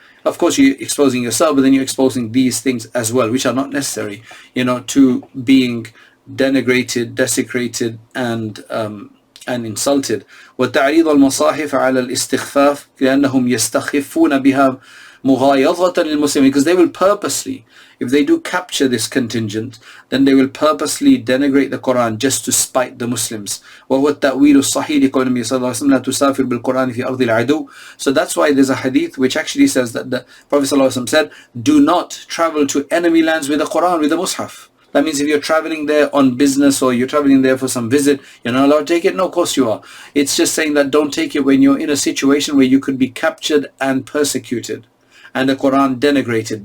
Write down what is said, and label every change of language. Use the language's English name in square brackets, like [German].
[English] Of course, you're exposing yourself, but then you're exposing these things as well, which are not necessary, to being denigrated, desecrated, and insulted. [Arabic] وتعريض المصاحف على الاستخفاف لأنهم يستخفون بها مغايظة للمسلمين, [English] because they will purposely, if they do capture this contingent, then they will purposely denigrate the Quran just to spite the Muslims. [Arabic] وهو التأويل الصحيح لقول النبي صلى الله عليه وسلم لا تسافر بالقرآن في أرض العدو. [English] So that's why there's a hadith which actually says that the Prophet صلى الله عليه وسلم said, do not travel to enemy lands with the Quran, with the Mus'haf. That means if you're traveling there on business or you're traveling there for some visit, you're not allowed to take it? No, of course you are. It's just saying that don't take it when you're in a situation where you could be captured and persecuted and the Quran denigrated.